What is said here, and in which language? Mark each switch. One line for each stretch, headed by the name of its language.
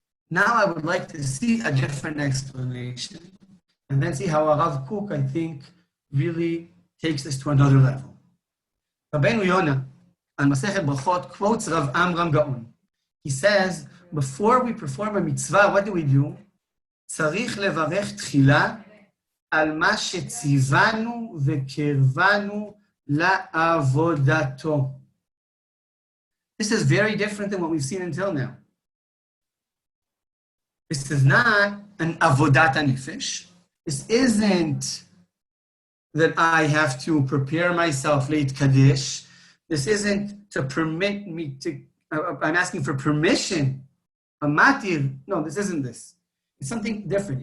English: Now I would like to see a different explanation, and then see how Rav Kook, I think, really takes this to another level. Rabbeinu Yonah, on Masechet Brachot, quotes Rav Amram Gaon. He says, before we perform a mitzvah, what do?
Hebrew: צריך לברך תחילה על מה שציוונו וקרבנו לעבודתו.
English: This is very different than what we've seen until now. This is not an avodat hanefesh. This isn't that I have to prepare myself late Kaddish. This isn't to permit me to, I'm asking for permission. A matir. No, this isn't this. It's something different.